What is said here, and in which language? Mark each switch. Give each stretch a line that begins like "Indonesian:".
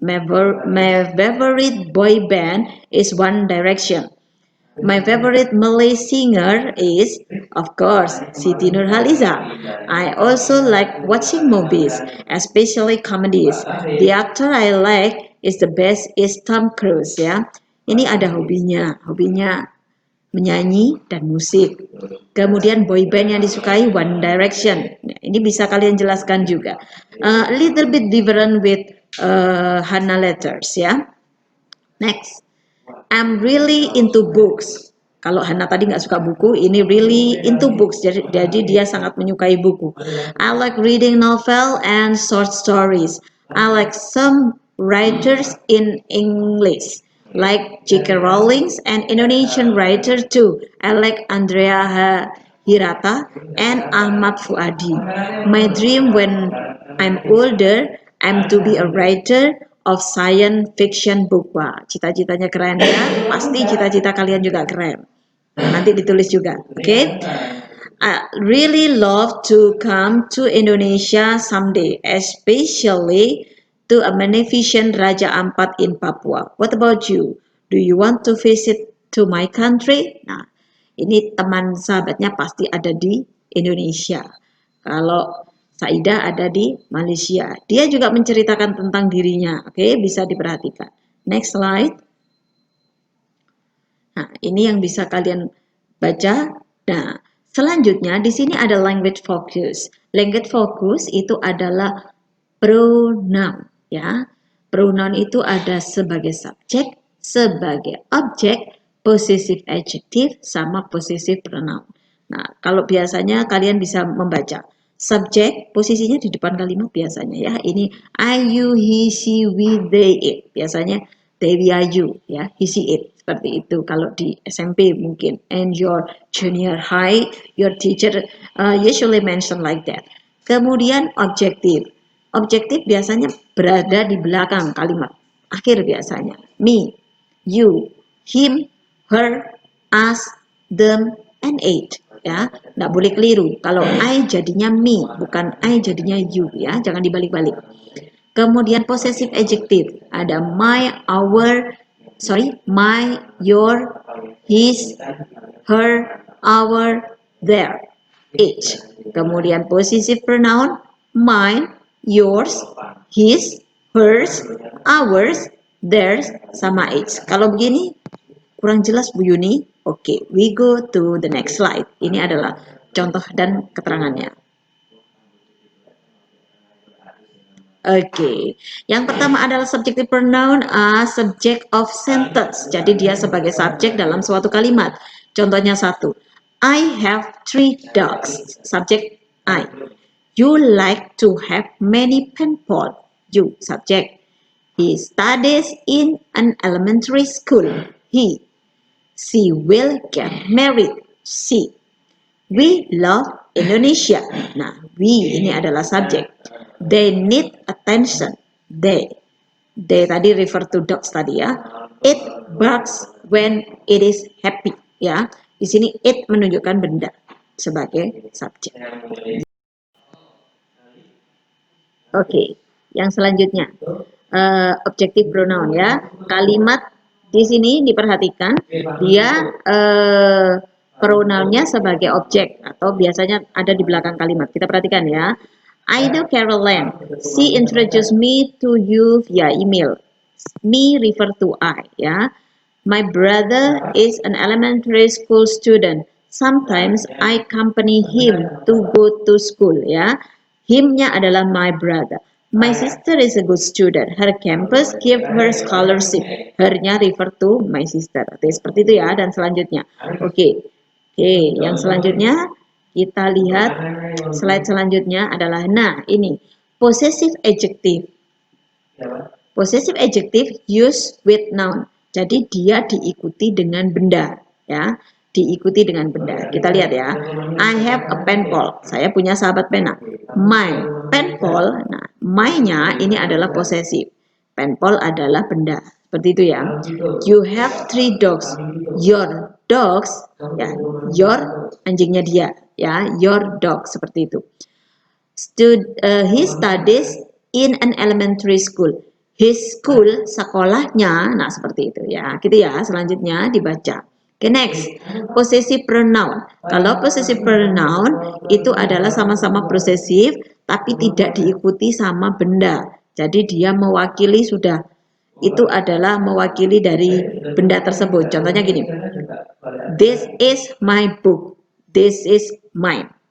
English: My favorite boy band is One Direction. My favorite Malay singer is, of course, Siti Nurhaliza. I also like watching movies, especially comedies. The actor I like is the best is Tom Cruise ya.
Indonesian: Ini ada hobinya menyanyi dan musik. Kemudian boy band yang disukai One Direction. Nah, ini bisa kalian jelaskan juga.
English: A little bit different with Hana letters ya. Next, I'm really into books.
Indonesian: Kalau Hana tadi nggak suka buku, ini
English: really into books.
Indonesian: Jadi dia sangat menyukai buku.
English: I like reading novel and short stories. I like some writers in English. like J.K. Rowling and Indonesian writer too. I like Andrea Hirata and Ahmad Fuadi. My dream when I'm older, I'm to be a writer of science fiction book.
Indonesian: Wah, cita-citanya keren ya. Pasti cita-cita kalian juga keren. Nanti ditulis juga, oke? Okay?
English: I really love to come to Indonesia someday, especially to a magnificent Raja Ampat in Papua. What about you? Do you want to visit to my country?
Indonesian: Nah, ini teman sahabatnya pasti ada di Indonesia. Kalau Saida ada di Malaysia. Dia juga menceritakan tentang dirinya. Oke, bisa diperhatikan.
English: Next slide.
Indonesian: Nah, ini yang bisa kalian baca. Nah, selanjutnya di sini ada language focus. Language focus itu adalah pronoun, ya. Pronoun itu ada sebagai subjek, sebagai objek, possessive adjective, sama possessive pronoun. Nah, kalau biasanya kalian bisa membaca subjek, posisinya di depan kalimat biasanya ya.
English: Ini I, you, he, she, we, they, it. Biasanya they, we, are, you, ya. He, she, it.
Indonesian: Seperti itu kalau di SMP mungkin.
English: And your junior high, your teacher usually mention like that.
Indonesian: Kemudian objektif. Objektif biasanya berada di belakang kalimat akhir biasanya.
English: Me, you, him, her, us, them, and it.
Indonesian: Ya, nggak boleh keliru. Kalau I jadinya me, bukan I jadinya you. Ya, jangan dibalik-balik. Kemudian possessive adjective ada my, our, my, your, his, her, our, their, it.
English: Kemudian possessive pronoun mine, yours, his, hers, ours, theirs, sama its.
Indonesian: Kalau begini kurang jelas Bu Yuni. Oke,
English: we go to the next slide.
Indonesian: Ini adalah contoh dan keterangannya. Oke, yang pertama adalah
English: subjective pronoun subject of sentence.
Indonesian: Jadi dia sebagai subjek dalam suatu kalimat. Contohnya satu,
English: I have 3 dogs.
Indonesian: Subjek I.
English: You like to have many pen pals. You, subject. He studies in an elementary school. He. She will get married. She. We love Indonesia.
Indonesian: Nah, we ini adalah subjek.
English: They need attention. They tadi refer to dogs tadi ya. It barks when it is happy ya.
Indonesian: Di sini it menunjukkan benda sebagai subjek. Oke, yang selanjutnya objektif pronoun ya. Kalimat di sini diperhatikan dia pronounnya sebagai objek atau biasanya ada di belakang kalimat. Kita perhatikan ya.
English: I know Caroline. She introduced me to you via email. Me refer to I ya. My brother is an elementary school student. Sometimes I accompany him to go to school ya.
Indonesian: Him-nya adalah my brother.
English: My sister is a good student. Her campus give her scholarship. Her-nya refer to my sister.
Indonesian: Oke, seperti itu ya. Dan selanjutnya. Oke, yang selanjutnya kita lihat slide selanjutnya adalah ini possessive adjective.
English: Possessive adjective used with noun.
Indonesian: Jadi dia diikuti dengan benda ya. Diikuti dengan benda. Kita lihat ya.
English: I have a pen pal.
Indonesian: Saya punya sahabat pena. My pen pal. Nah, my-nya ini adalah possessive. Pen pal adalah benda. Seperti itu ya.
English: You have 3 dogs. Your dogs
Indonesian: ya. Your anjingnya dia ya. Your dog seperti itu.
English: He studies in an elementary school.
Indonesian: His school, sekolahnya, nah seperti itu ya. Gitu ya. Selanjutnya dibaca.
English: Okay, next, possessive pronoun.
Indonesian: Kalau possessive pronoun itu adalah sama-sama posesif, tapi tidak diikuti sama benda. Jadi dia mewakili sudah, itu adalah mewakili dari benda tersebut.
English: Contohnya gini, this is my book, this is mine.